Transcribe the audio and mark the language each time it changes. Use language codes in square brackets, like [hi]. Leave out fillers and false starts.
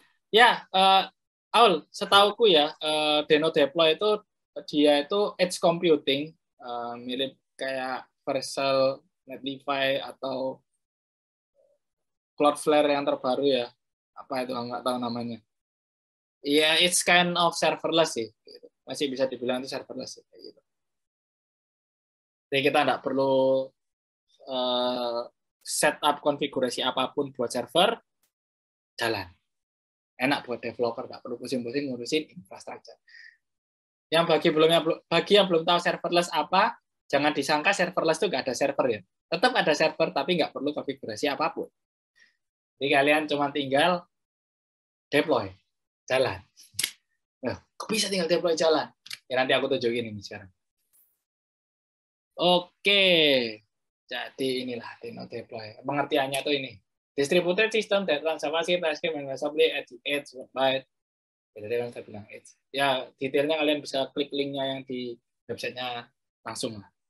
[id] Ya, Aul, setauku ya, Deno Deploy itu dia itu edge computing, mirip kayak Vercel, Netlify atau Cloudflare yang terbaru ya. Apa itu nggak tahu namanya. [en] Iya, it's kind of serverless sih. [id] Masih bisa dibilang itu serverless sih. Gitu. Jadi kita nggak perlu setup konfigurasi apapun buat server, jalan. Enak buat developer, nggak perlu pusing-pusing ngurusin infrastruktur. Yang bagi yang belum tahu serverless apa, jangan disangka serverless itu nggak ada server ya. Tetap ada server, tapi nggak perlu konfigurasi apapun. Jadi kalian cuma tinggal deploy, jalan. Nah, kok bisa tinggal deploy jalan? Ya nanti aku tunjukin ini sekarang. Oke, jadi inilah Deno Deploy. Pengertiannya tuh ini. [en] Distributed system that runs Javascript, TypeScript, and assembly at the edge, byte. [id] Jadi kan saya bilang edge. Ya, detailnya kalian bisa klik linknya yang di websitenya langsung lah.